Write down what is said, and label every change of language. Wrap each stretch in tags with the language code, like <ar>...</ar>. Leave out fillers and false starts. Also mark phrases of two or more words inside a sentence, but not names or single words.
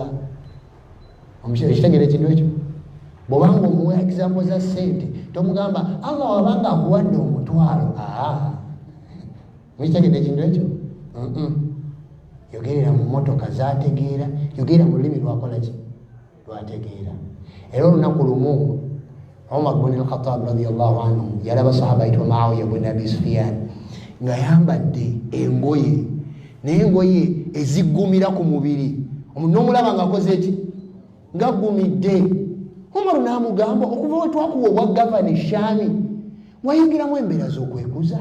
<lg>Omukitegere kino ekyo bw'obanga omuwa example za ssente tomugamba Allah wabanga akuwadde omutwalo. Mukitegere kino ekyo yogerera mu motoka z'ategeera, yogerera mu lulimi lwakola ki lwategeera. Era olunaku lumu Umar ibn al-Khattab</lg> <ar>رضي الله عنه</ar> <lg>yalaba sahaba ayitibwa Muawiya ibn Abi Sufyan nga yambadde engoye, naye engoye eziggumira ku mubiri. N'omulaba ng'akoze eki? Ng'aggumidde. Umaru n'amugamba okuva we twakuwa obwa gavana Shaami wayingiramu embeera z'okwekuza?</lg>